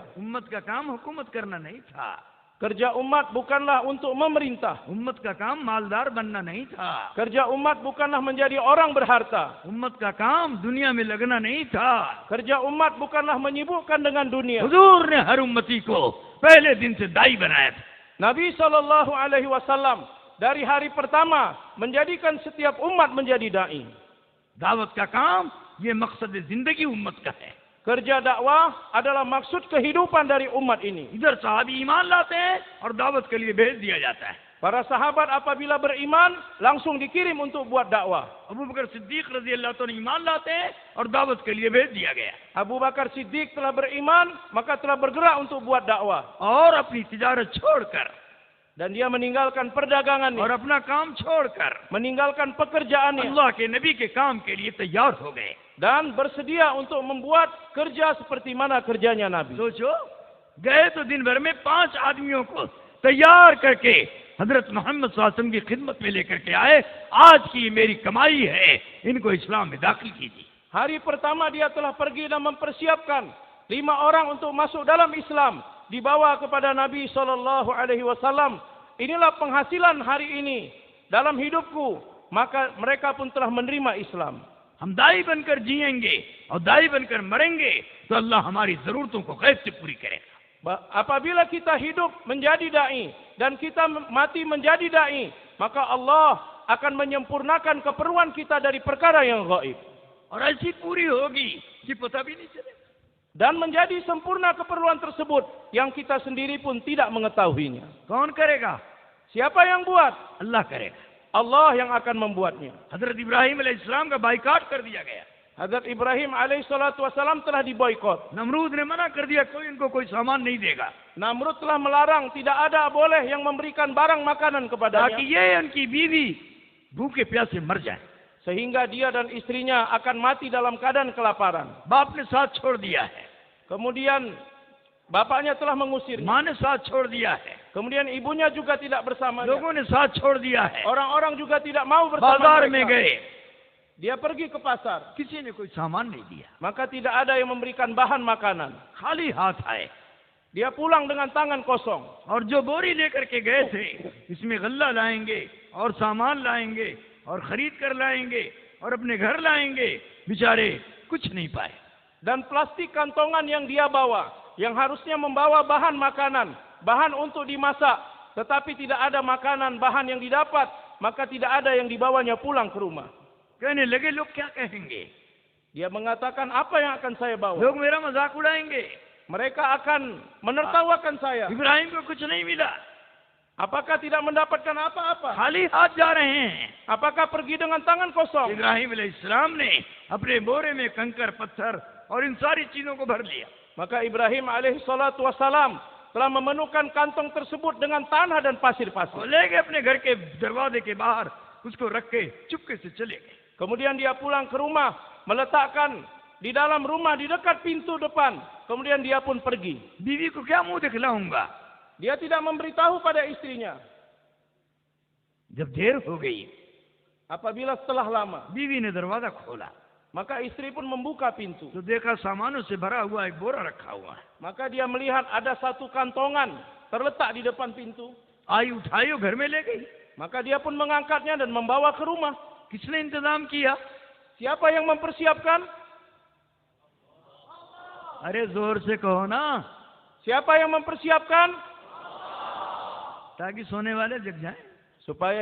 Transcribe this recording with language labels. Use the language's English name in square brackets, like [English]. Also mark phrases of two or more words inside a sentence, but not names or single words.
[Hindi] उम्मत का काम हुकूमत करना नहीं था. [Malay] Kerja umat bukanlah untuk memerintah. [Hindi] उम्मत का काम मालदार बनना नहीं था. [Malay] Kerja umat bukanlah menjadi orang berharta. [Hindi] उम्मत का काम दुनिया में लगना नहीं था. [Malay] Kerja umat bukanlah menyibukkan dengan dunia. [Hindi] हुजूर ने हर उम्मती को पहले दिन से दाई बनाया था. [Malay] Nabi SAW dari hari pertama menjadikan setiap umat menjadi da'i. [Hindi] दावत का काम ये मकसद जिंदगी उम्मत का है. [Malay] Kerja dakwah adalah maksud kehidupan dari umat ini. [Hindi] इधर साहबी ईमान लाते हैं और दावत के लिए भेज दिया जाता है. [Malay] Para sahabat apabila beriman langsung dikirim untuk buat dakwah. [Hindi] अबू बकर सिद्दीक [Arabic] رضي الله تعالى [Hindi] ईमान लाते हैं और दावत के लिए भेज दिया गया. [Malay] Abu Bakar Siddiq telah beriman, maka telah bergerak untuk buat dakwah. [Hindi] और अपनी तिजारत छोड़कर [Malay] Dan dia meninggalkan perdagangannya, [Hindi] और अपना काम छोड़कर [Malay] meninggalkan pekerjaannya, [Hindi] अल्लाह के नबी के काम के लिए तैयार हो गए. [Malay] dan bersedia untuk membuat kerja seperti mana kerjanya Nabi. [Hindi] सोचो, गए तो दिन भर में 5 आदमियों को तैयार करके हजरत मोहम्मद [Arabic] صلى الله عليه وسلم [Hindi] की खिदमत में लेकर के आए. आज की मेरी कमाई है, इनको इस्लाम में दाखिल कीजिए. [Malay] Hari pertama dia telah pergi dan mempersiapkan 5 orang untuk masuk dalam Islam, dibawa kepada Nabi SAW. Inilah penghasilan hari ini dalam hidupku, maka mereka pun telah menerima Islam. [Hindi] हम दाई बनकर जिएंगे और दाई बनकर मरेंगे तो अल्लाह हमारी जरूरतों को गैब से पूरी करेगा. [Malay] Apabila kita hidup menjadi da'i dan kita mati menjadi da'i, maka Allah akan menyempurnakan keperluan kita dari perkara yang gaib. [Hindi] और ऐसी पूरी होगी कि पता भी नहीं चलेगा. [Malay] Dan menjadi sempurna keperluan tersebut yang kita sendiri pun tidak mengetahuinya. [Hindi] कौन करेगा? [Malay] Siapa yang buat? [Hindi] अल्लाह करेगा. [Malay] Allah yang akan membuatnya. [Hindi] हजरत इब्राहिम अलैहिस्सलाम का बाइकाट कर दिया गया. [Malay] Hazrat Ibrahim alaihissalam telah diboikot. [Hindi] नमरूद ने मना कर दिया, कोई इनको कोई सामान नहीं देगा. [Malay] Namrud telah melarang, tidak ada boleh yang memberikan barang makanan kepadanya. [Hindi] ताकि ये उनकी बीवी भूखे प्यासे मर जाए. [Malay] Sehingga dia dan istrinya akan mati dalam keadaan kelaparan. [Hindi] बाप ने साथ छोड़ दिया है, [Malay] Kemudian bapaknya telah mengusirnya. [Hindi] माँ ने साथ छोड़ दिया है. [Malay] Kemudian ibunya juga tidak bersamanya. [Hindi] लोगों ने साथ छोड़ दिया है, [Malay] Orang-orang juga tidak mau bersama [Hindi] बाजार में [Malay] mereka. [Hindi] गए, [Malay] Dia pergi ke pasar. [Hindi] किसी ने कोई सामान नहीं दिया, [Malay] Maka tidak ada yang memberikan bahan makanan. [Hindi] खाली हाथ आए। [Malay] Dia pulang dengan tangan kosong. [Hindi] और जो बोरी लेकर के गए थे, इसमें गल्ला लाएंगे और सामान लाएंगे और खरीद कर लाएंगे और अपने घर लाएंगे, बेचारे कुछ नहीं पाए। [Malay] Dan plastik kantongan yang dia bawa, yang harusnya membawa bahan makanan, bahan untuk dimasak, tetapi tidak ada makanan, bahan yang didapat, maka tidak ada yang dibawanya pulang ke rumah. [Hindi] कहने लगे लोग क्या कहेंगे, [Malay] Dia mengatakan, apa yang akan saya bawa? [Hindi] लोग मेरा मजाक उड़ाएंगे, [Malay] Mereka akan menertawakan saya. [Hindi] इब्राहिम को कुछ नहीं मिला, [Malay] Apakah tidak mendapatkan apa-apa? [Hindi] खाली हाथ जा रहे हैं। [Malay] Apakah pergi dengan tangan kosong? [Hindi] इब्राहिम अलैहिस्सलाम ने अपने बोरे में कंकर पत्थर और इन सारी चीजों को भर लिया। [Malay] Maka Ibrahim [Arabic] عليه الصلاة والسلام [Malay] telah memenuhkan kantong tersebut dengan tanah dan [Hindi] और [Malay] pasir-pasir. [Hindi] ले गए अपने घर के दरवाजे के बाहर, उसको रख के चुपके से चले गए। [Malay] Kemudian dia pulang ke rumah, meletakkan di dalam rumah di dekat pintu depan. Kemudian dia pun pergi. [Hindi] बीवी को क्या मुंह दिखलाऊंगा? [Malay] Dia tidak memberitahu pada istrinya. [Hindi] जब देर हो गई, [Malay] Apabila setelah lama, [Hindi] बीवी ने दरवाजा खोला [Malay] maka istri pun membuka pintu. [Hindi] तो देखा सामानों से भरा हुआ एक बोरा रखा हुआ है। [Malay] Maka dia melihat ada satu kantongan terletak di depan pintu. [Hindi] आई उठाई और घर में ले गई। [Malay] Maka dia pun mengangkatnya dan membawa ke rumah. [Hindi] किसने इंतजाम किया? [Malay] Siapa yang mempersiapkan? [Hindi] अरे जोर से कहो ना, [Malay] Siapa yang mempersiapkan? [Hindi] ताकि सोने वाले जग जाएं। [Malay] Supaya